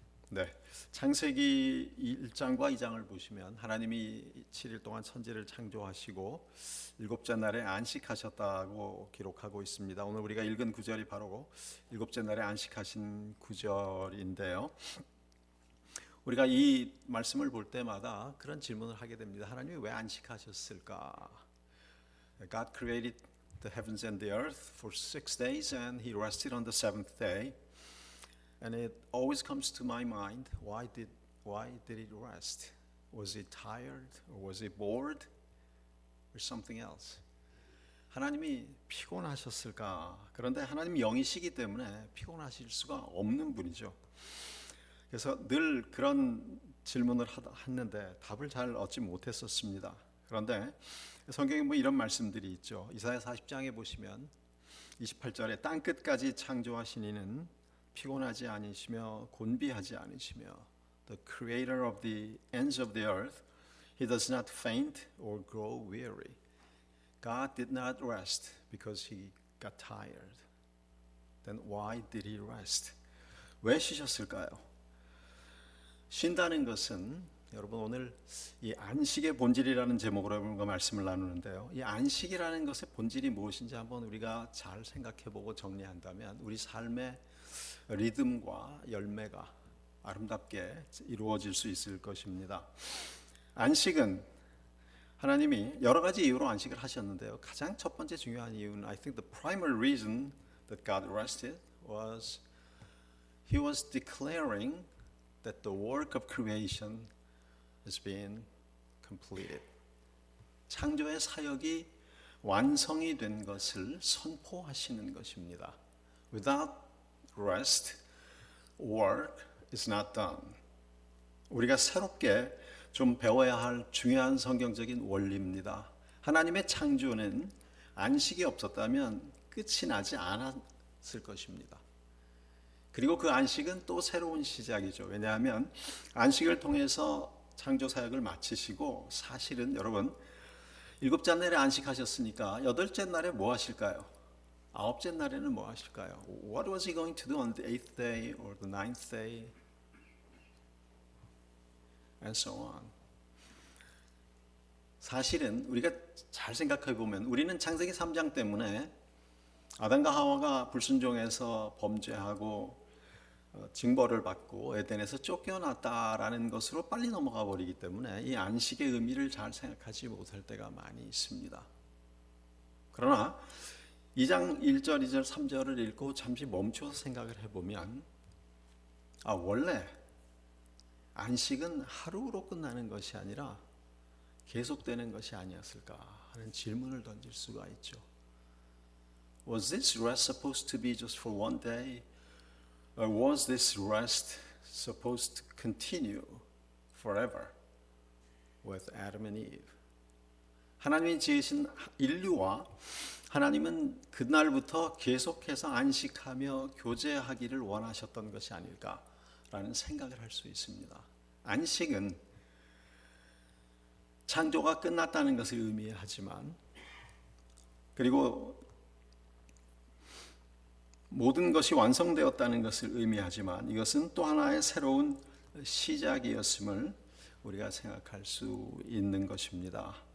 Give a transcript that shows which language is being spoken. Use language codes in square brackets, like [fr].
[ko] 네, 창세기 1장과 2장을 보시면 하나님이 7일 동안 천지를 창조하시고 일곱째 날에 안식하셨다고 기록하고 있습니다. 오늘 우리가 읽은 구절이 바로 일곱째 날에 안식하신 구절인데요. 우리가 이 말씀을 볼 때마다 그런 질문을 하게 됩니다. 하나님이 왜 안식하셨을까? [en] God created the heavens and the earth for 6 days and He rested on the seventh day. And it always comes to my mind, why did He rest? Was He tired or was He bored or something else? [ko] 하나님이 피곤하셨을까? 그런데 하나님이 영이시기 때문에 피곤하실 수가 없는 분이죠. 그래서 늘 그런 질문을 했는데 답을 잘 얻지 못했었습니다. 그런데 성경에 뭐 이런 말씀들이 있죠. 이사야 40장에 보시면 28절에 땅끝까지 창조하신 이는 피곤하지 않으시며 곤비하지 않으시며 [en] The creator of the ends of the earth, He does not faint or grow weary. God did not rest because He got tired. Then why did He rest? [ko] 왜 쉬셨을까요? 쉰다는 것은 여러분 오늘 이 안식의 본질이라는 제목으로 여러분과 말씀을 나누는데요. 이 안식이라는 것의 본질이 무엇인지 한번 우리가 잘 생각해보고 정리한다면 우리 삶의 리듬과 열매가 아름답게 이루어질 수 있을 것입니다. 안식은 하나님이 여러 가지 이유로 안식을 하셨는데요. 가장 첫 번째 중요한 이유는 [en] I think the primary reason that God rested was He was declaring that the work of creation has been completed. [ko] 창조의 사역이 완성이 된 것을 선포하시는 것입니다. [en] Without rest, work is not done. [ko] 우리가 새롭게 좀 배워야 할 중요한 성경적인 원리입니다. 하나님의 창조는 안식이 없었다면 끝이 나지 않았을 것입니다. 그리고 그 안식은 또 새로운 시작이죠. 왜냐하면 안식을 통해서 창조 사역을 마치시고 사실은 여러분 일곱째 날에 안식하셨으니까 여덟째 날에 뭐 하실까요? 아홉째 날에는 뭐 하실까요? [en] What was he going to do on the eighth day or the ninth day? And so on. [ko] 사실은 우리가 잘 생각해 보면 우리는 창세기 3장 때문에 아담과 하와가 불순종해서 범죄하고 징벌을 받고 에덴에서 쫓겨났다라는 것으로 빨리 넘어가 버리기 때문에 이 안식의 의미를 잘 생각하지 못할 때가 많이 있습니다. 그러나 2장 1절, 2절, 3절을 읽고 잠시 멈춰서 생각을 해보면 원래 안식은 하루로 끝나는 것이 아니라 계속되는 것이 아니었을까 하는 질문을 던질 수가 있죠. [en] Was this rest supposed to be just for one day? Or was this rest supposed to continue forever with Adam and Eve? [ko] 하나님이 지으신 인류와 하나님은 그날부터 계속해서 안식하며 교제하기를 원하셨던 것이 아닐까라는 생각을 할 수 있습니다. 안식은 창조가 끝났다는 것을 의미하지만, 그리고 모든 것이 완성되었다는 것을 의미하지만, 이것은 또 하나의 새로운 시작이었음을 우리가 생각할 수 있는 것입니다.